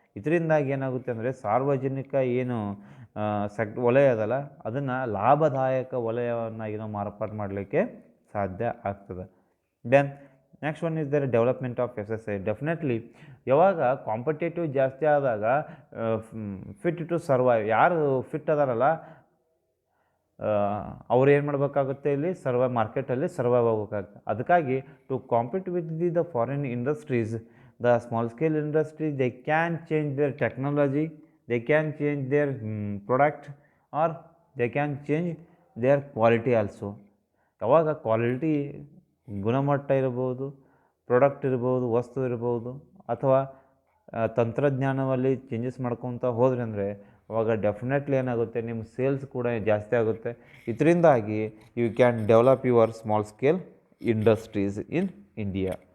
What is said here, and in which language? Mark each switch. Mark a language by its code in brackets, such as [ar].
[kn] ಇದರಿಂದಾಗಿ ಏನಾಗುತ್ತೆ ಅಂದರೆ, ಸಾರ್ವಜನಿಕ ಏನು ವಲಯ ಅದಲ್ಲ, ಅದನ್ನು ಲಾಭದಾಯಕ ವಲಯವನ್ನಾಗಿ ನಾವು ಮಾರ್ಪಾಡು ಮಾಡಲಿಕ್ಕೆ ಸಾಧ್ಯ ಆಗ್ತದೆ. [en] Then next one is the development of SSI. [kn] Definitely ಯಾವಾಗ ಕಾಂಪಿಟೇಟಿವ್ ಜಾಸ್ತಿ ಆದಾಗ [en] fit to survive, [kn] ಯಾರು ಫಿಟ್ ಅದಾರಲ್ಲ ಅವ್ರು ಏನು ಮಾಡಬೇಕಾಗುತ್ತೆ, ಇಲ್ಲಿ ಮಾರ್ಕೆಟಲ್ಲಿ ಸರ್ವೈವ್ ಆಗಬೇಕಾಗುತ್ತೆ. [en] ಅದಕ್ಕಾಗಿ to compete with the foreign industries, the small scale industry, they can change their technology, they can change their product, or they can change their quality also. [kn] ಯಾವಾಗ quality, ಗುಣಮಟ್ಟ ಇರ್ಬೋದು, ಪ್ರಾಡಕ್ಟ್ ಇರ್ಬೋದು, ವಸ್ತು ಇರ್ಬೋದು, ಅಥವಾ ತಂತ್ರಜ್ಞಾನದಲ್ಲಿ ಚೇಂಜಸ್ ಮಾಡ್ಕೊತ ಹೋದ್ರಿ ಅಂದರೆ ಅವಾಗ ಡೆಫಿನೆಟ್ಲಿ ಏನಾಗುತ್ತೆ, ನಿಮ್ಮ ಸೇಲ್ಸ್ ಕೂಡ ಜಾಸ್ತಿ ಆಗುತ್ತೆ. [en] ಇದರಿಂದಾಗಿ you can develop your small scale industries in India.